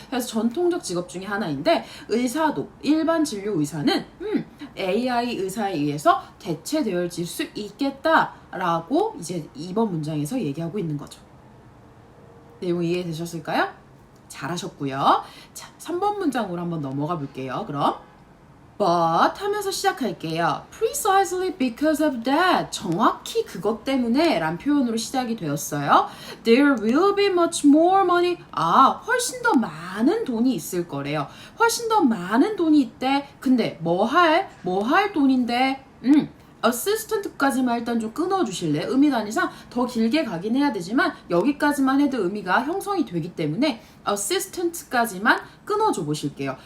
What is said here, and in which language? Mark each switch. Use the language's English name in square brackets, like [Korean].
[Korean] 그래서 전통적 직업 중에 하나인데 의사도, 일반 진료 의사는 AI 의사에 의해서 대체되어질 수 있겠다라고 이제 이번 문장에서 얘기하고 있는 거죠. 내용 이해되셨을까요? 잘하셨고요. 자, 3번 문장으로 한번 넘어가 볼게요. 그럼 But 하면서 시작할게요. [English] Precisely because of that. [Korean] 정확히 그것 때문에 란 표현으로 시작이 되었어요. [English] There will be much more money. [Korean] 훨씬 더 많은 돈이 있을 거래요. 훨씬 더 많은 돈이 있대. 근데 뭐 할 돈인데? assistant까지만 일단 좀 끊어주실래요? 의미 단위상 더 길게 가긴 해야 되지만 여기까지만 해도 의미가 형성이 되기 때문에 assistant까지만 끊어줘 보실게요.